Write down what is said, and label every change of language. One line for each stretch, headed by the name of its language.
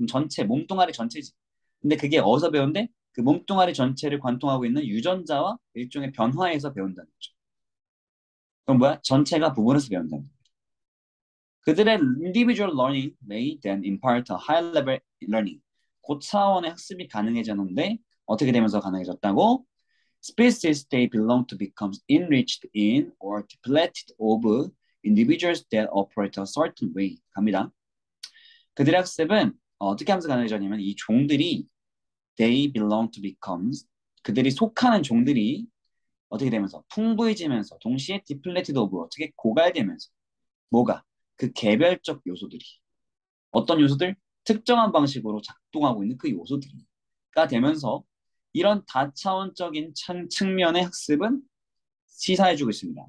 Korean: 그럼 전체, 몸뚱아리 전체지. 근데 그게 어디서 배운대? 그 몸뚱아리 전체를 관통하고 있는 유전자와 일종의 변화에서 배운다는 거죠. 그럼 전체가 부분에서 배운다는 거죠. 그들의
English: individual learning may then impart a high level learning.
Korean: 고차원의 학습이 가능해졌는데 어떻게 되면서 가능해졌다고?
English: Species they belong to becomes enriched in or depleted of individuals that operate a certain way.
Korean: 갑니다. 그들의 학습은 어떻게 하면서 가능해졌냐면 이 종들이
English: they belong to becomes,
Korean: 그들이 속하는 종들이 어떻게 되면서 풍부해지면서 동시에
English: depleted of,
Korean: 어떻게 고갈되면서 뭐가? 그 개별적 요소들이, 어떤 요소들? 특정한 방식으로 작동하고 있는 그 요소들이가 되면서 이런 다차원적인 측면의 학습은 시사해주고 있습니다.